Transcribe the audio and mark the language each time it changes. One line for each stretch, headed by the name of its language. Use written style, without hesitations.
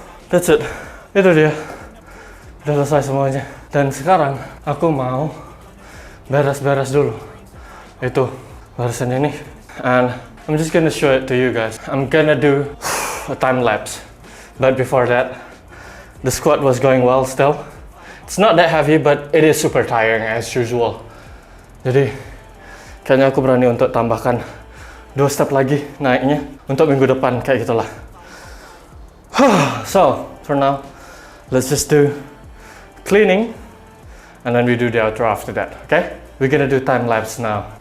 English: That's it.
Indonesian: Itu dia. Udah selesai semuanya. Dan sekarang aku mau beres-beres dulu. Itu barisan ini.
English: And I'm just gonna show it to you guys. I'm gonna do a time lapse. But before that, the squat was going well still. It's not that heavy, but it is super tiring as usual.
Indonesian: Jadi, kayaknya aku berani untuk tambahkan 2 step lagi naiknya untuk minggu depan, kayak gitulah.
English: So, for now, let's just do cleaning, and then we do the outro after that, okay? We're gonna do time lapse now.